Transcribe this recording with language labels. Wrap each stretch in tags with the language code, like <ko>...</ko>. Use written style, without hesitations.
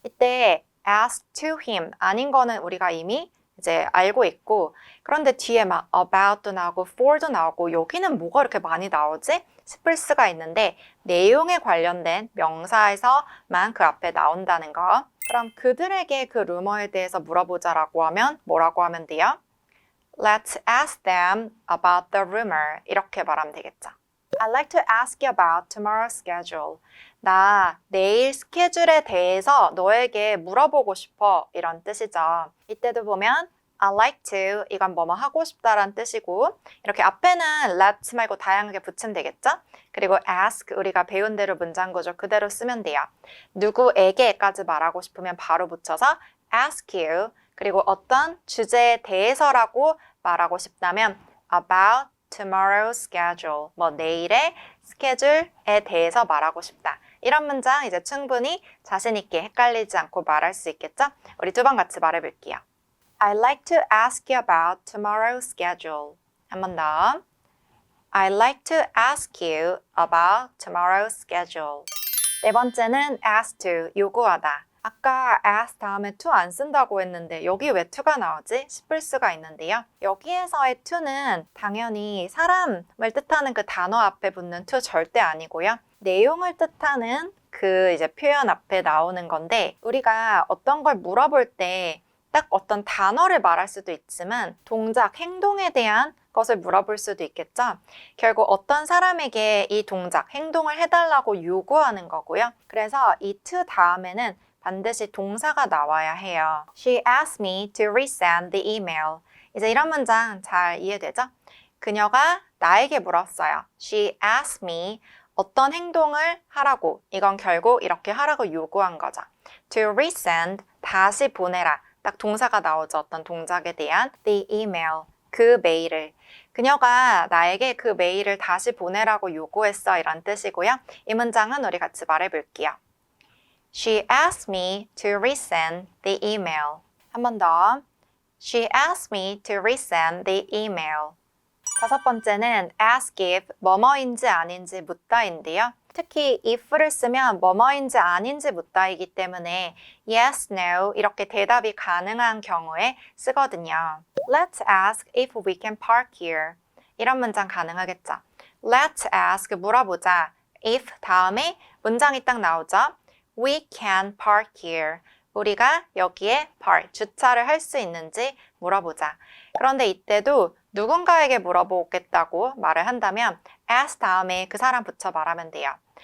<ko>이때 ask to him 아닌 거는 우리가 이미 이제 알고 있고 그런데 뒤에 막 about도 나오고 for도 나오고 여기는 뭐가 이렇게 많이 나오지? 싶을 수가 있는데 내용에 관련된 명사에서만 그 앞에 나온다는 거. 그럼 그들에게 그 루머에 대해서 물어보자라고 하면 뭐라고 하면 돼요?</ko> <en>Let's ask them about the rumor.</en> <ko>이렇게 말하면 되겠죠.</ko> <en>I'd like to ask you about tomorrow's schedule.</en> <ko>나 내일 스케줄에 대해서 너에게 물어보고 싶어. 이런 뜻이죠. 이때도 보면 I'd like to 이건 뭐뭐 하고 싶다라는 뜻이고 이렇게 앞에는 let 말고 다양하게 붙이면 되겠죠? 그리고 ask 우리가 배운 대로 문장 구조 그대로 쓰면 돼요. 누구에게까지 말하고 싶으면 바로 붙여서 ask you 그리고 어떤 주제에 대해서라고 말하고 싶다면</ko> <en>about tomorrow's schedule</en> <ko>뭐 내일의 스케줄에 대해서 말하고 싶다. 이런 문장 이제 충분히 자신 있게 헷갈리지 않고 말할 수 있겠죠? 우리 두 번 같이 말해볼게요.</ko> <en>I'd like to ask you about tomorrow's schedule.</en> <ko>한 번 더.</ko> <en>I'd like to ask you about tomorrow's schedule.</en> <ko>네 번째는</ko> <en>ask to, 요구하다.</en> <ko>아까 as 다음에 to 안 쓴다고 했는데 여기 왜 to가 나오지? 싶을 수가 있는데요. 여기에서의 to는 당연히 사람을 뜻하는 그 단어 앞에 붙는 to 절대 아니고요. 내용을 뜻하는 그 이제 표현 앞에 나오는 건데 우리가 어떤 걸 물어볼 때 딱 어떤 단어를 말할 수도 있지만 동작, 행동에 대한 것을 물어볼 수도 있겠죠. 결국 어떤 사람에게 이 동작, 행동을 해달라고 요구하는 거고요. 그래서 이 to 다음에는 반드시 동사가 나와야 해요.</ko> <en>She asked me to resend the email.</en> <ko>이제 이런 문장 잘 이해되죠? 그녀가 나에게 물었어요.</ko> <en>She asked me</en> <ko>어떤 행동을 하라고. 이건 결국 이렇게 하라고 요구한 거죠. To resend, 다시 보내라. 딱 동사가 나오죠. 어떤 동작에 대한 the email, 그 메일을. 그녀가 나에게 그 메일을 다시 보내라고 요구했어. 이런 뜻이고요. 이 문장은 우리 같이 말해볼게요.</ko> <en>She asked me to resend the email.</en> <ko>한 번 더.</ko> <en>She asked me to resend the email.</en> <ko>다섯 번째는 ask if, 뭐뭐인지 아닌지 묻다인데요. 특히 if를 쓰면 뭐뭐인지 아닌지 묻다이기 때문에 yes, no 이렇게 대답이 가능한 경우에 쓰거든요.</ko> <en>Let's ask if we can park here.</en> <ko>이런 문장 가능하겠죠.</ko> <en>Let's ask,</en> <ko>물어보자. if 다음에 문장이 딱 나오죠.</ko> <en>We can park here.</en> <ko>우리가 여기에 park, 주차를 할 수 있는지 물어보자. 그런데 이때도 누군가에게 물어보겠다고 말을 한다면 ask 다음에 그 사람 붙여 말하면 돼요.</ko>